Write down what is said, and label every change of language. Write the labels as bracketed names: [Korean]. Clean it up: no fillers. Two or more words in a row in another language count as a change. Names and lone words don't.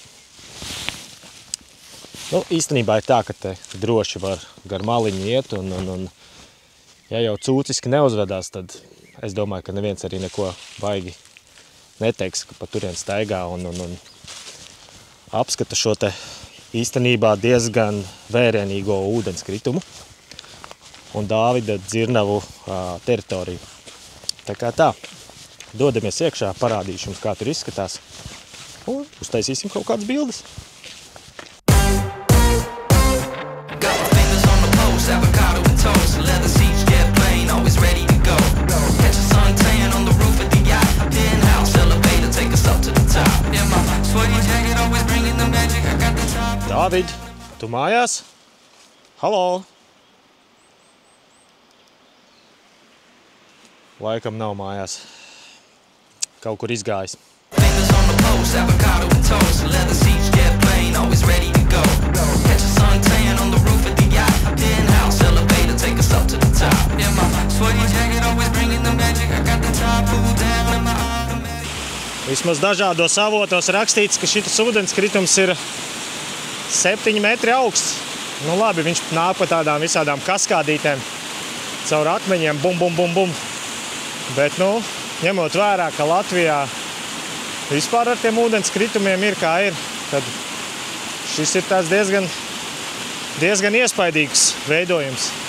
[Latvian] Nu, īstenībā ir tā, ka te droši var gar maliņu iet un ja jau cūciski neuzvedās, tad es domāju, ka neviens arī neko baigi neteiks, ka pa turien staigā un apskata šo te īstenībā diezgan vērienīgo ūdenskritumu un Dāvida dzirnavu teritoriju. Tā kā tā, dodamies iekšā, parādīšu jums, kā tur izskatās un uztaisīsim kaut kādas bildes. [English] Avocado and toast, leather seats, jet plane, always ready to go. Catch a suntan on the roof of the yacht, penthouse elevator, take us up to the top. Yeah, my sweaty jacket always bringing the magic. I got the top. [Latvian] Dāvid, tu mājās? Halo! Laikam nav mājās. Kaut kur izgājis. [English] Fingers on the post, avocado and toast, leather seats, jet plane, always ready to go. Catch a suntan on the roof of the yacht, penthouse elevator, take us up to the top. Yeah, my sweaty jacket always bringing the magic. I got the top pulled down in my automatic. [Latvian] Vismaz dažādos avotos rakstīts, ka šitas ūdenskritums ir 7 metri augsts. Nu labi, viņš nāk pa tādām visādām kaskādītēm caur akmeņiem, bum, bum, bum, bum. Bet, nu, ņemot vērā, ka Latvijā vispār ar tiem ūdenskritumiem ir kā ir, tad šis ir tāds diezgan iespaidīgs veidojums.